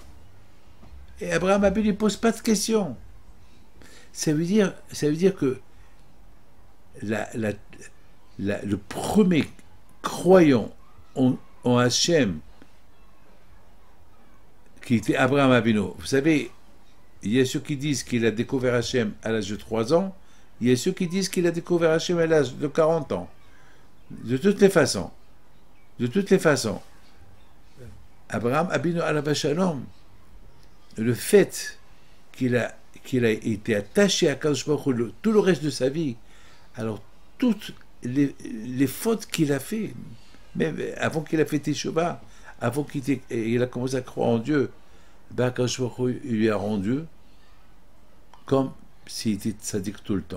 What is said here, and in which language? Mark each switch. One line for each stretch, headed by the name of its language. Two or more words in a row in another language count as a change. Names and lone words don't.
French: Et Abraham Abel, il pose pas de questions. Ça veut dire que le premier croyant en Hachem, qui était Abraham Avinu. Vous savez, il y a ceux qui disent qu'il a découvert Hachem à l'âge de 3 ans, il y a ceux qui disent qu'il a découvert Hachem à l'âge de 40 ans. De toutes les façons, Abraham Avinu
Hebrew: עליו השלום,
French: le fait qu'il a été attaché à
Hebrew: קדוש ברוך הוא
French: tout le reste de sa vie, alors toutes les fautes qu'il a fait, même avant qu'il a fait Teshuvah, avant qu'il a commencé à croire en Dieu,
Hebrew: קדוש ברוך הוא
French: lui a rendu comme s'il était tzaddik tout le temps.